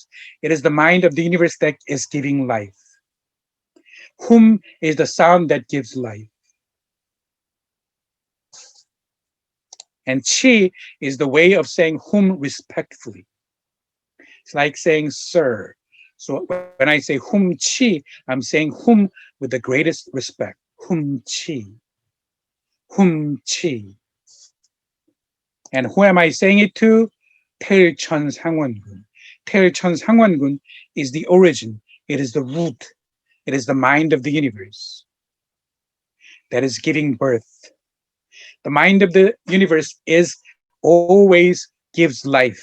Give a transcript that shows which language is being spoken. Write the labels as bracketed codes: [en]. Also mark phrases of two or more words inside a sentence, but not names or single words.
[en] It is the mind of the universe that is giving life. Hum is the sound that gives life. And chi is the way of saying hum respectfully. It's like saying sir. So when I say hum chi, I'm saying hum with the greatest respect. Hum chi. Hum chi. And who am I saying it to? Taeilcheon Sangwon-gun. Taeilcheon Sangwon-gun is the origin. It is the root. It is the mind of the universe that is giving birth. The mind of the universe is always gives life.